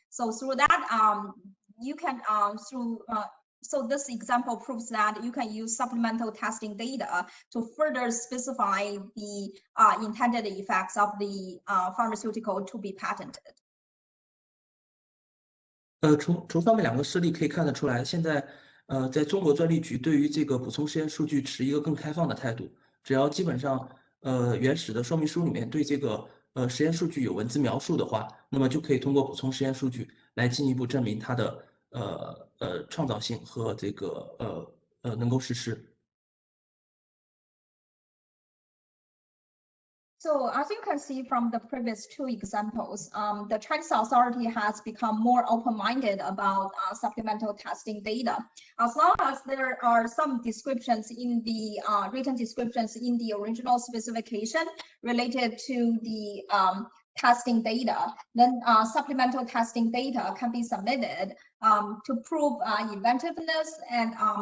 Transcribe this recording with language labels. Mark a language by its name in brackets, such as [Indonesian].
[English] So through that, you can so this example proves that you can use supplemental testing data to further specify the intended effects of the pharmaceutical to be patented. [Chinese] 从上面两个示例可以看得出来，现在在中国专利局对于这个补充实验数据持一个更开放的态度，只要基本上原始的说明书里面对这个实验数据有文字描述的话，那么就可以通过补充实验数据来进一步证明它的创造性和这个能够实施。 [English] So as you can see from the previous 2 examples, the Chinese authority has become more open-minded about supplemental testing data. As long as there are some descriptions in the written descriptions in the original specification related to the testing data, then supplemental testing data can be submitted to prove inventiveness and